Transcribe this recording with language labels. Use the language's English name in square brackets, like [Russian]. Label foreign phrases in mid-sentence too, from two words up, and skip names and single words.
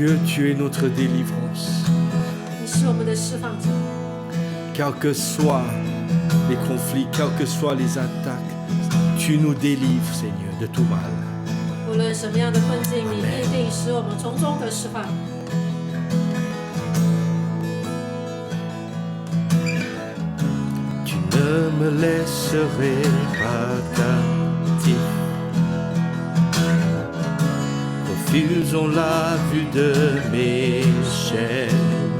[French] Tu es notre délivrance. [Chinese] 你是我们的释放者。 [French] Quels que soient les conflits, quelles que soient les attaques, tu nous délivres, Seigneur, de tout mal. [Chinese] 无论什么样的困境，你必定使我们从中得释放。 [French] Tu ne me laisserai pas captif. Refusons la vue de mes chaînes.